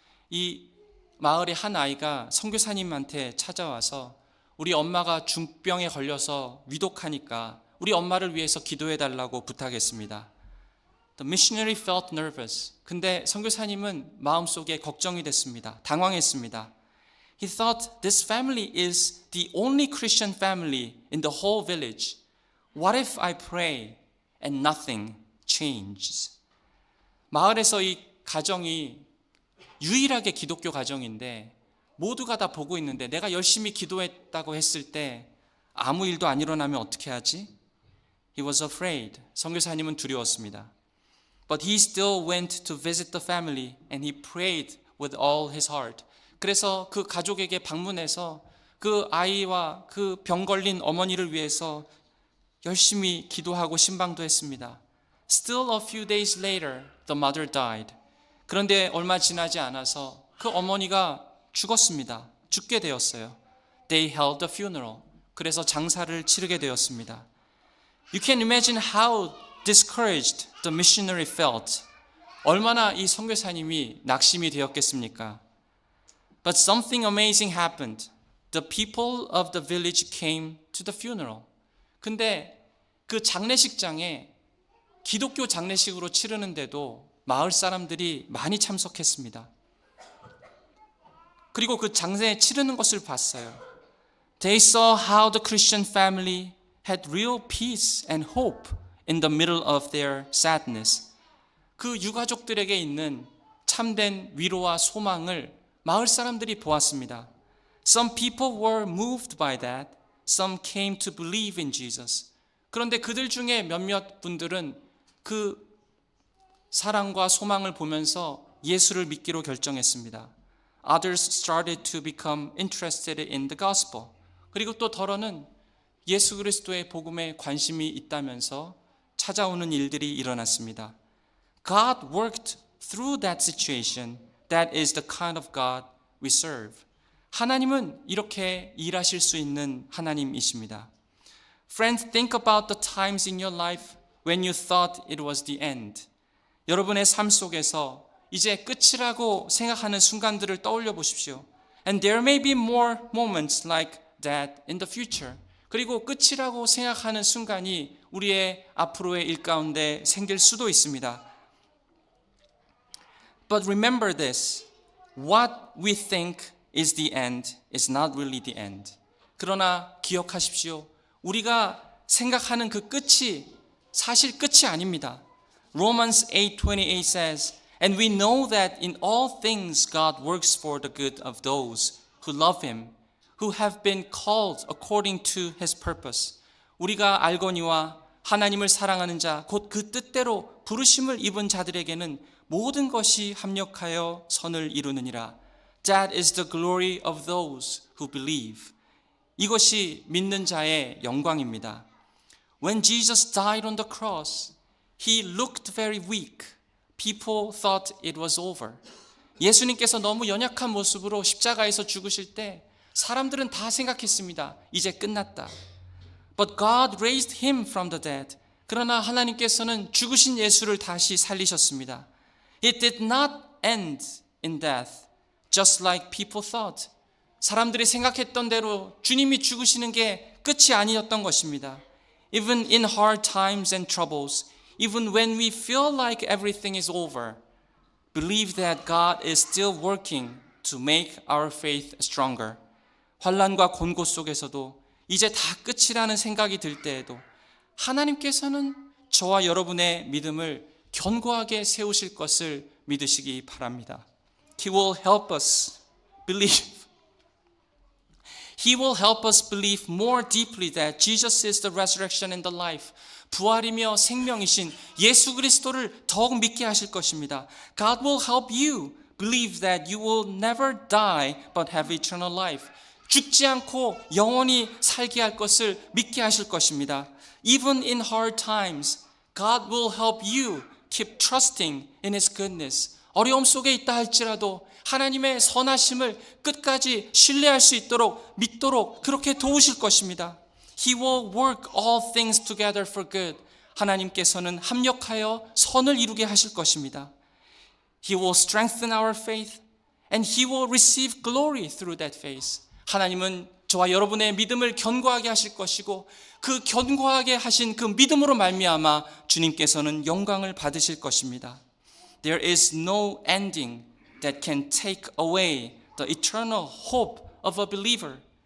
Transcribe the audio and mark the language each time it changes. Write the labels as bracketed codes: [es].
[ko] 이 마을의 한 아이가 선교사님한테 찾아와서 우리 엄마가 중병에 걸려서 위독하니까 우리 엄마를 위해서 기도해 달라고 부탁했습니다. [en] The missionary felt nervous. [ko] 근데 선교사님은 마음속에 걱정이 됐습니다. 당황했습니다. [en] He thought this family is the only Christian family in the whole village. What if I pray and nothing changes? [ko] 마을에서 이 가정이 유일하게 기독교 가정인데 모두가 다 보고 있는데 내가 열심히 기도했다고 했을 때 아무 일도 안 일어나면 어떻게 하지? [en] He was afraid. [ko] 선교사님은 두려웠습니다. [en] But he still went to visit the family and he prayed with all his heart. [ko] 그래서 그 가족에게 방문해서 그 아이와 그 병 걸린 어머니를 위해서 열심히 기도하고 신방도 했습니다. [en] Still a few days later, the mother died. [ko] 그런데 얼마 지나지 않아서 그 어머니가 죽었습니다. 죽게 되었어요. [en] They held a funeral. [ko] 그래서 장사를 치르게 되었습니다. [en] You can imagine how discouraged the missionary felt. [ko] 얼마나 이 선교사님이 낙심이 되었겠습니까? [en] But something amazing happened. The people of the village came to the funeral. [ko] 근데 그 장례식장에 기독교 장례식으로 치르는데도 마을 사람들이 많이 참석했습니다. 그리고 그 장례 치르는 것을 봤어요. [en] They saw how the Christian family had real peace and hope in the middle of their sadness. [ko] 그 유가족들에게 있는 참된 위로와 소망을 마을 사람들이 보았습니다. [en] Some people were moved by that. Some came to believe in Jesus. [ko] 그런데 그들 중에 몇몇 분들은 그 사랑과 소망을 보면서 예수를 믿기로 결정했습니다. [en] Others started to become interested in the gospel. [ko] 그리고 또 더러는 예수 그리스도의 복음에 관심이 있다면서 찾아오는 일들이 일어났습니다. [en] God worked through that situation. That is the kind of God we serve. [ko] 하나님은 이렇게 일하실 수 있는 하나님이십니다. [en] Friends, think about the times in your life when you thought it was the end. [ko] 여러분의 삶 속에서 이제 끝이라고 생각하는 순간들을 떠올려 보십시오. [en] And there may be more moments like that in the future. [ko] 그리고 끝이라고 생각하는 순간이 우리의 앞으로의 일 가운데 생길 수도 있습니다. [en] But remember this. what we think is the end is not really the end. [ko] 그러나 기억하십시오. 우리가 생각하는 그 끝이 사실 끝이 아닙니다. [en] Romans 8:28 says, And we know that in all things God works for the good of those who love Him, who have been called according to His purpose. [ko] 우리가 알거니와 하나님을 사랑하는 자, 곧 그 뜻대로 부르심을 입은 자들에게는 모든 것이 합력하여 선을 이루느니라. [en] That is the glory of those who believe. [ko] 이것이 믿는 자의 영광입니다. [en] When Jesus died on the cross, He looked very weak. People thought it was over. [ko] 예수님께서 너무 연약한 모습으로 십자가에서 죽으실 때 사람들은 다 생각했습니다. 이제 끝났다. [en] But God raised Him from the dead. [ko] 그러나 하나님께서는 죽으신 예수를 다시 살리셨습니다. [en] It did not end in death, just like people thought. [ko] 사람들이 생각했던 대로 주님이 죽으시는 게 끝이 아니었던 것입니다. [en] Even in hard times and troubles, even when we feel like everything is over, believe that God is still working to make our faith stronger. [ko] 환난과 곤고 속에서도 이제 다 끝이라는 생각이 들 때에도 하나님께서는 저와 여러분의 믿음을 견고하게 세우실 것을 믿으시기 바랍니다. [en] He will help us believe. He will help us believe more deeply that Jesus is the resurrection and the life. [ko] 부활이며 생명이신 예수 그리스도를 더욱 믿게 하실 것입니다. [en] God will help you believe that you will never die but have eternal life. [ko] 죽지 않고 영원히 살게 할 것을 믿게 하실 것입니다. [en] Even in hard times, God will help you keep trusting in His goodness. [ko] 어려움 속에 있다 할지라도 하나님의 선하심을 끝까지 신뢰할 수 있도록 믿도록 그렇게 도우실 것입니다. [en] He will work all things together for good. [ko] 하나님께서는 합력하여 선을 이루게 하실 것입니다. [en] He will strengthen our faith and He will receive glory through that faith. [ko] 하나님은 저와 여러분의 믿음을 견고하게 하실 것이고 그 견고하게 하신 그 믿음으로 말미암아 주님께서는 영광을 받으실 것입니다. [en] There is no ending that can take away the eternal hope of a believer.